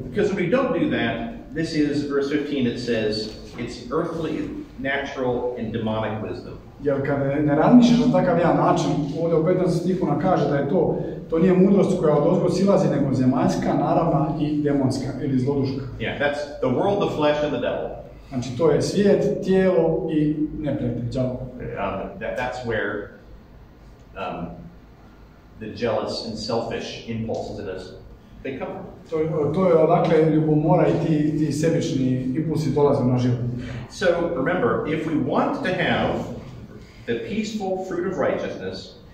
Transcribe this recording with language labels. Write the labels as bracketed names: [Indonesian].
[English] Because when we don't do that, this is verse 15, it says, it's earthly, natural, and demonic wisdom. [Croatian] Jer kad ne razmišljaš na takav jedan način, ovdje u 15 stihu nam kaže da je to nije mudrost koja odozgo silazi, nego zemaljska, naravna i demonska, ili zloduška. [English] Yeah, that's the world, the flesh, and the devil. [Croatian] Znači to je svijet, tijelo i neprijatelj, đavo. [English] That's where the jealous and selfish impulses in us, they come from. [Croatian] To je odakle ljubomora i ti sebični impulsi dolaze na život. [English] So remember, if we want to have the peaceful fruit of righteousness,